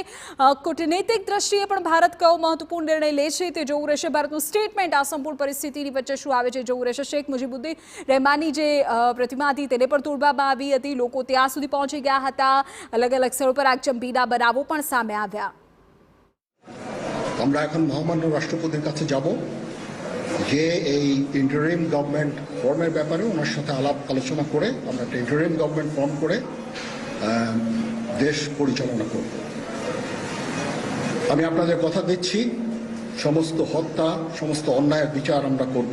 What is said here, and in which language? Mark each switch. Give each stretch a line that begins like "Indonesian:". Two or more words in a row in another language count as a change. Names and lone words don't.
Gujarati: કૂટનૈતિક દ્રષ્ટિએ પણ ભારત કયો મહત્વપૂર્ણ નિર્ણય લે છે તે જોવું રહેશે। ભારતનું સ્ટેટમેન્ટ આ સંપૂર્ણ પરિસ્થિતિની વચ્ચે શું આવે છે જોવું રહેશે। શેખ મુજીબુદ્દીન રહેમાનની જે પ્રતિમા હતી તેને પણ તોડવામાં આવી હતી, લોકો ત્યાં સુધી પહોંચી ગયા હતા, અલગ અલગ સ્થળો પર આગચંપીના બનાવો પણ સામે આવ્યા।
Bangla: আমরা এখন মহামান্য রাষ্ট্রপতির কাছে যাব যে এই
English: interim government
Bangla: ফর্মের ব্যাপারে ওনার সাথে আলাপ আলোচনা করে আমরা একটা
English: interim government form
Bangla: করে দেশ পরিচালনা করব। আমি আপনাদের কথা দিচ্ছি সমস্ত হত্যা, সমস্ত অন্যায়ের বিচার আমরা করব।